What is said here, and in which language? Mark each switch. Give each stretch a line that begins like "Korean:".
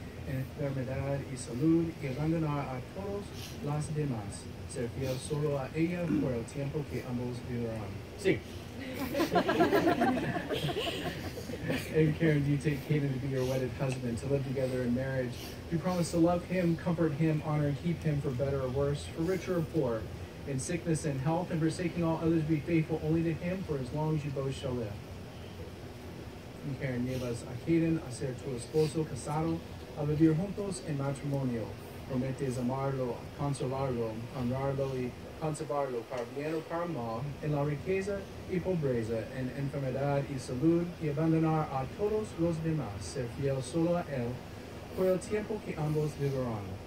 Spanish: enfermedad y salud y abandonar a todos las demás. Ser fiel solo a ella por el tiempo que ambos vivirán. Sí.
English: And Karen, do you take Caden to be your wedded husband, to live together in marriage? You promise to love him, comfort him, honor and keep him for better or worse, for richer or poor, in sickness and health, and forsaking all others, be faithful only to him for as long as you both shall live.
Spanish: And Karen, llevas a Caden a ser tu esposo casado, a vivir juntos en matrimonio. Prometes amarlo, consolarlo, honrarlo y conservarlo para bien o para mal, en la riqueza y pobreza, en enfermedad y salud, y abandonar a todos los demás, ser fiel solo a él, por el tiempo que ambos vivirán.